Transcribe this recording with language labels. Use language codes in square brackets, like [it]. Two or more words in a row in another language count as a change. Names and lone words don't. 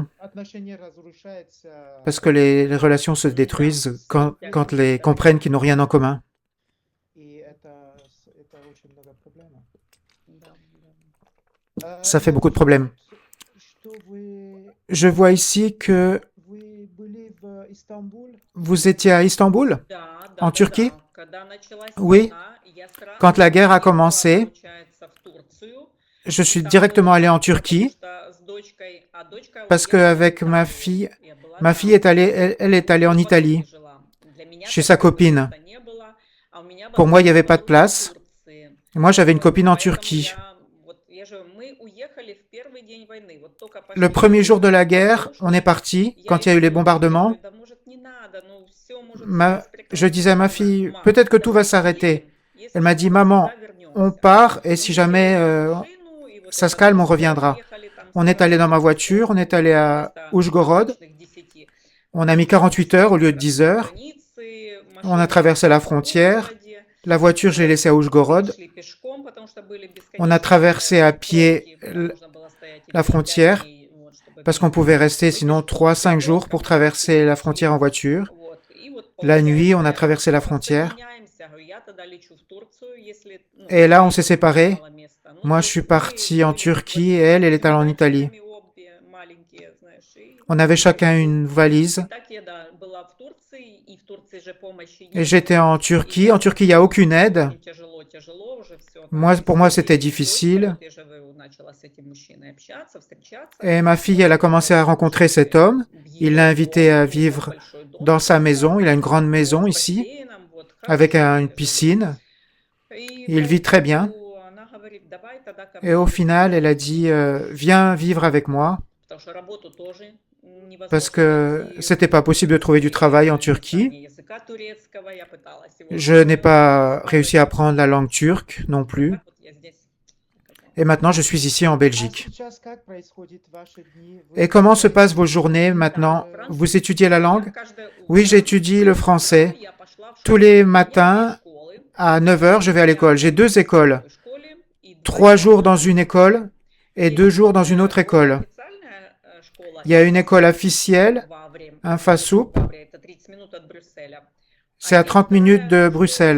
[ru] отношения разрушаются, [fr] Parce que les relations se détruisent quand les comprennent qu'ils n'ont rien en commun. [ru] и это очень много проблем. Да, да. [fr] Ça fait beaucoup de problèmes. [ru] Что вы [fr] Je vois ici que [ru] были в Истамбул? [fr] Vous étiez à Istanbul, [ru] Да, [fr] en [ru] да, [fr] Turquie? [ru] да. Когда началась [fr] Oui. [ru] война, я сразу [fr] Quand la guerre a [ru] уехала, [fr] commencé, [ru] получается, в Турцию. [fr] je [ru] И [fr] suis [ru] там [fr] directement allé [ru] была, [fr] en [ru] потому [fr] Turquie [ru] что с дочкой, а дочка [fr] parce [ru] уехала в [fr] qu'avec ma [ru] Италию. [fr] fille, [ru] Я была [fr] ma fille [ru] там. [fr] est allée, elle est allée [ru] И [fr] en [ru] в [fr] Italie, [ru] Москве жила. Для меня [fr] chez [ru] там [fr] sa [ru] как бы [fr] copine. [ru] места не было, а у меня [fr] Pour moi, il n'y avait pas de [ru] был в [fr] place. [ru] Турции. [fr] Moi, j'avais une [ru] Вот, [fr] copine en [ru] поэтому [fr] Turquie. [ru] я же, мы уехали в первый день войны. Вот только [fr] Le [ru] пошли [fr] premier jour de la guerre, on est [ru] бомбежки, [fr] parti, [ru] я [fr] quand il y a eu [ru] ей [fr] les [ru] говорю, [fr] bombardements. [ru] да может не надо, ну все может [fr] Ma- [ru] сейчас [fr] je disais à ma [ru] прекратиться. [fr] fille, [ru] Мам, [fr] peut-être que tout va [ru] давай [fr] s'arrêter. [ru] поедем, [fr] Elle [ru] если [fr] m'a [ru] что, [fr] dit, [ru] мы [fr] maman, [ru] всегда [fr] on [ru] вернемся. [fr] part et si [ru] Мы [fr] jamais [ru] сели в машину, и вот [fr] ça [ru] это [fr] se calme, on [ru] мы [fr] reviendra. [ru] приехали там [fr] On est allé dans ma [ru] 48 [fr] voiture, [ru] часов [fr] on est allé à [ru] вместо [fr] Oujgorod. [ru] обычных 10. [fr] On a mis 48 heures au lieu de 10 heures. [ru] Границы, [fr] On a [ru] машина [fr] traversé la [ru] осталась в [fr] frontière. [ru] городе. [fr] La voiture, je l'ai laissée à Oujgorod. [ru] Шли пешком, потому что были [fr] On a traversé à pied [ru] пробки, нужно было стоять [fr] la [ru] 4-5 [fr] frontière [ru] дней, вот, чтобы [fr] parce qu'on pouvait rester sinon 3-5 jours pour traverser la frontière en voiture. [ru] Вот. И вот, [fr] La nuit, on a [ru] получается, [fr] traversé la frontière. [ru] рассоединяемся. Говорю, я тогда лечу в Турцию, если, ну, [fr] Et là, on [ru] если [fr] s'est séparés. [ru] мало места. Ну, [fr] Moi, [ru] то [fr] je suis [ru] есть мы [fr] parti en [ru] были [fr] Turquie et elle est allée en Italie. [ru] чемоданчиками обе маленькие, знаешь, и [fr] On avait chacun une valise. [ru] так я, да, была в Турции, и в Турции же помощи [fr] Et [ru] нет. [fr] j'étais en Turquie. En Turquie, il n'y a aucune aide. [ru] Очень тяжело уже всё. [fr] Moi, [ru] Там [fr] pour moi, [ru] истории [fr] c'était [ru] с дочкой. [fr] difficile. [ru] Вот я же начала с этим мужчиной общаться, встречаться. [fr] Et ma fille, elle a commencé à rencontrer cet homme. Il l'a invité à vivre dans sa maison. Il a une grande maison ici, avec une piscine. Il vit très bien. Et au final, elle a dit, viens vivre avec moi, parce que c'était pas possible de trouver du travail en Turquie. Je n'ai pas réussi à apprendre la langue turque non plus. Et maintenant, je suis ici en [ru] А [fr] Belgique. [ru] сейчас как происходят ваши дни? Вы [fr] Et comment se [ru] изучаете [fr] passent vos journées maintenant? Vous étudiez la langue? Oui, Oui, j'étudie le français. Tous les matins, à 9 heures, je vais à l'école. J'ai 2 écoles. 3 jours dans une école et 2 jours dans une autre école. Il y a une école officielle, un FASUP, c'est à 30 minutes de Bruxelles.